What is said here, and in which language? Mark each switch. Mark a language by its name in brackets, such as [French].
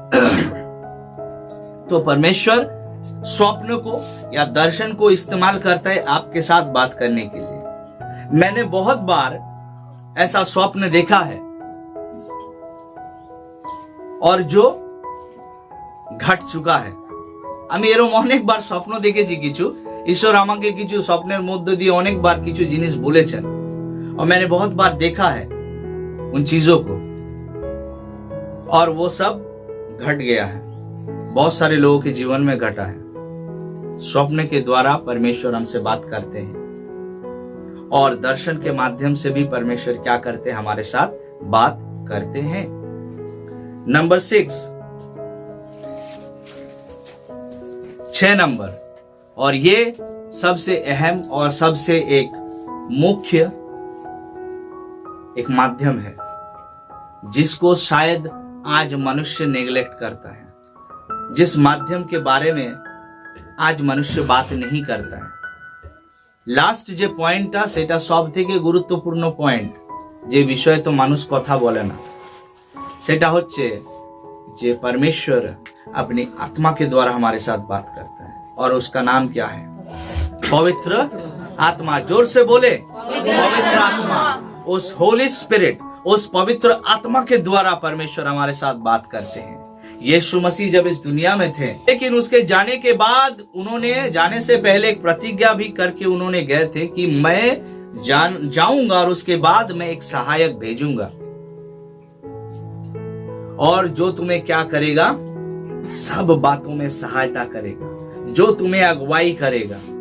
[Hindi] तो परमेश्वर स्वप्न को या दर्शन को इस्तेमाल करता है आपके साथ बात करने के लिए। मैंने बहुत बार ऐसा स्वप्न देखा है और जो घट चुका है। [Bangla] আমি এরকম অনেকবার স্বপ্ন দেখেছি কিছু, ঈশ্বর আমাকে কিছু স্বপ্নের মধ্য দিয়ে অনেকবার কিছু জিনিস বলেছেন [Hindi] और मैंने बहुत बार देखा है उन चीजों को और वो सब घट गया है। बहुत सारे लोगों के जीवन में घटा है। स्वप्न के द्वारा परमेश्वर हमसे बात करते हैं और दर्शन के माध्यम से भी परमेश्वर क्या करते हैं, हमारे साथ बात करते हैं। नंबर 6 नंबर, और ये सबसे अहम और सबसे एक मुख्य एक माध्यम है जिसको शायद आज मनुष्य नेग्लेक्ट करता है, जिस माध्यम के बारे में आज मनुष्य बात नहीं करता है। [Bangla] লাস্ট যে পয়েন্টটা সেটা সবথেকে গুরুত্বপূর্ণ পয়েন্ট, যে বিষয়ে তো মানুষ কথা বলে না, সেটা হচ্ছে যে [Hindi] परमेश्वर अपनी आत्मा के द्वारा हमारे साथ बात करता है और उसका नाम क्या है? पवित्र आत्मा। जोर से बोले, पवित्र आत्मा। उस होली स्पिरिट, उस पवित्र आत्मा के द्वारा परमेश्वर हमारे साथ बात करते हैं। यीशु मसीह जब इस दुनिया में थे, लेकिन उसके जाने के बाद उन्होंने जाने से पहले एक प्रतिज्ञा भी करके उन्होंने गए थे कि मैं जाऊंगा और उसके बाद मैं एक सहायक भेजूंगा और जो तुम्हें क्या करेगा, सब बातों में सहायता करेगा, जो तुम्हें अगुवाई करेगा।